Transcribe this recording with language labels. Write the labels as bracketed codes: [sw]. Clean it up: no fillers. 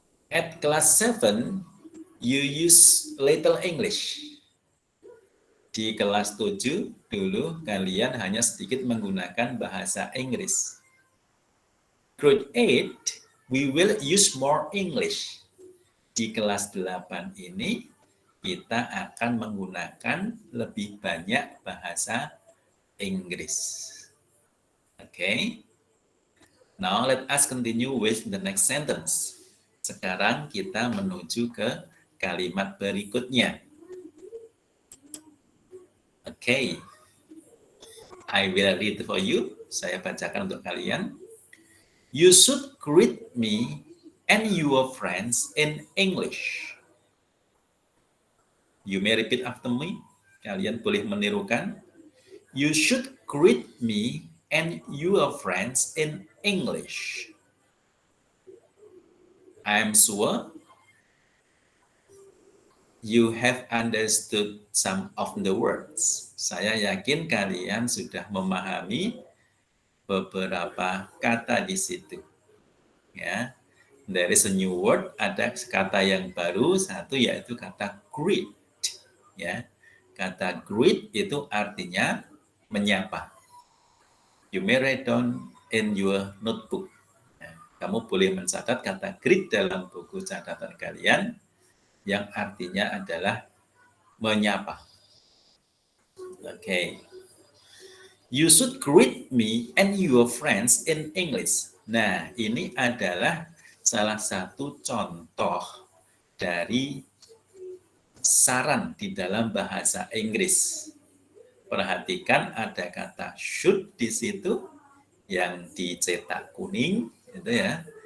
[en] At class 7, you use little English. [id] Di kelas 7, dulu kalian hanya sedikit menggunakan bahasa Inggris. [en] Grade 8, we will use more English. [id] Di kelas 8 ini, kita akan menggunakan lebih banyak bahasa Inggris. [en] Okay. Now let us continue with the next sentence. [id] Sekarang kita menuju ke kalimat berikutnya. [en] Okay. I will read for you. [id] Saya bacakan untuk kalian. [en] You should greet me and your friends in English. You may repeat after me. [id] Kalian boleh menirukan. [en] You should greet me and your friends in English. I'm sure you have understood some of the words. [id] Saya yakin kalian sudah memahami beberapa kata di situ. Ya, [en] there is a new word. [id] Ada kata yang baru satu yaitu kata greet. Ya, kata greet itu artinya menyapa. [en] You may write down in your notebook. [id] Ya, kamu boleh mencatat kata greet dalam buku catatan kalian yang artinya adalah menyapa. [en] Okay. You should greet me and your friends in English. [id] Nah, ini adalah salah satu contoh dari saran di dalam bahasa Inggris. Perhatikan ada kata should di situ yang dicetak kuning, itu ya.